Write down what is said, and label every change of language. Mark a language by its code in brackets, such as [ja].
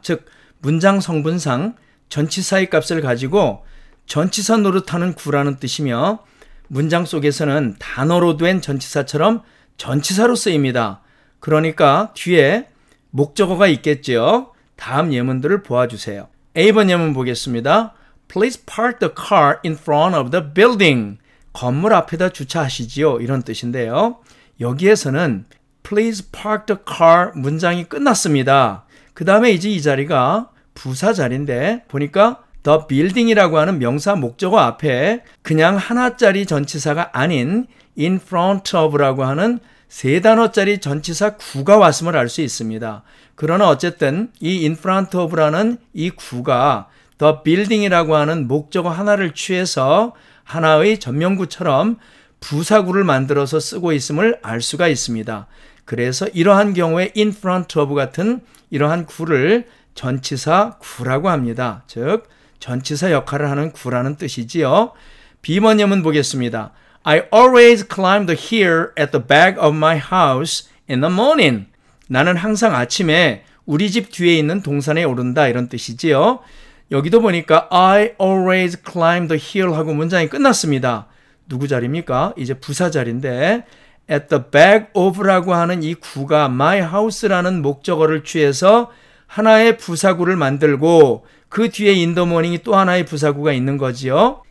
[ko] 즉 문장 성분상 전치사의 값을 가지고 전치사 노릇하는 구라는 뜻이며 문장 속에서는 단어로 된 전치사처럼 전치사로 쓰입니다. 그러니까 뒤에 목적어가 있겠죠. 다음 예문들을 보아주세요. A번 예문 보겠습니다. [en] Please park the car in front of the building. [ko] 건물 앞에다 주차하시지요. 이런 뜻인데요. 여기에서는 [en] Please park the car [ko] 문장이 끝났습니다. 그 다음에 이제 이 자리가 부사 자리인데 보니까 [en] the building [ko] 이라고 하는 명사 목적어 앞에 그냥 하나짜리 전치사가 아닌 [en] in front of [ko] 라고 하는 세 단어짜리 전치사 구가 왔음을 알 수 있습니다. 그러나 어쨌든 이 [en] in front of [ko] 라는 이 구가 [en] the building [ko] 이라고 하는 목적어 하나를 취해서 하나의 전명구처럼 부사구를 만들어서 쓰고 있음을 알 수가 있습니다. 그래서 이러한 경우에 [en] in front of [ko] 같은 이러한 구를 전치사 구라고 합니다. 즉 전치사 역할을 하는 구라는 뜻이지요. B번 예문 보겠습니다. [en] I always climb the hill at the back of my house in the morning. [ko] 나는 항상 아침에 우리 집 뒤에 있는 동산에 오른다 이런 뜻이지요. 여기도 보니까 [en] I always climb the hill [ko] 하고 문장이 끝났습니다. 누구 자리입니까? 이제 부사 자리인데 [en] at the back of [ko] 라고 하는 이 구가 [en] my house [ko] 라는 목적어를 취해서 하나의 부사구를 만들고 그 뒤에 [en] in the morning [ko] 이 또 하나의 부사구가 있는 거지요.